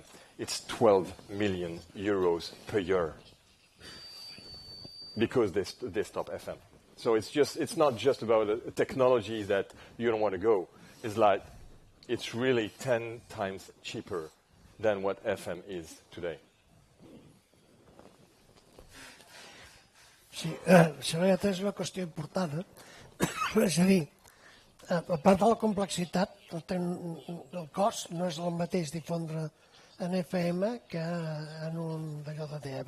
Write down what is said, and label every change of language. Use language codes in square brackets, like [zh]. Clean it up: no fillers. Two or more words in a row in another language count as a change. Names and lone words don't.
[en] It's 12 million euros per year because they stop FM. So it's not just about a technology that you don't want to go. It's like it's really 10 times cheaper than what FM is today. [ca] Sí, seguretat és una qüestió important. És a dir, a part de la complexitat, el cost no és el mateix difondre en FM que en un d'allò de DAB.